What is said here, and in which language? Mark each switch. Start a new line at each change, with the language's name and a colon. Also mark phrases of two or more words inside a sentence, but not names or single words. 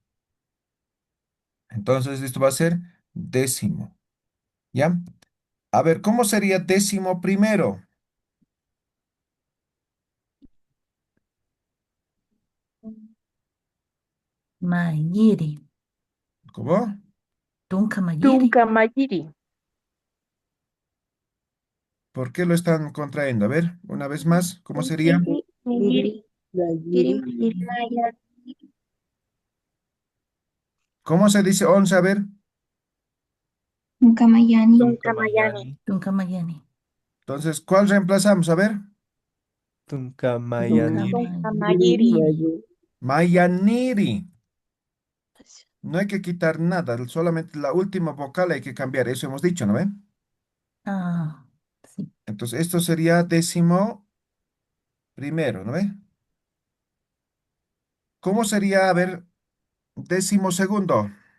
Spanish: Entonces esto va a ser décimo. ¿Ya? A ver, ¿cómo sería décimo primero?
Aymara: Mayiri.
Spanish: ¿Cómo?
Aymara: Tunka mayiri. Tunka Mayiri.
Spanish: ¿Por qué lo están contrayendo? A ver, una vez más, ¿cómo sería?
Aymara: Mayiri, mayiri, mayiri, mayiri, maya.
Spanish: ¿Cómo se dice 11? A ver.
Aymara: Tunkamayani. Tunkamayani. Tunkamayani.
Spanish: Entonces, ¿cuál reemplazamos? A ver.
Aymara: Tunkamayani. Tunkamayiri. Mayaniri.
Spanish: No hay que quitar nada, solamente la última vocal hay que cambiar. Eso hemos dicho, ¿no ve? Ah, sí. Entonces, esto sería 11º, ¿no ve? ¿Cómo sería, a ver, 12º?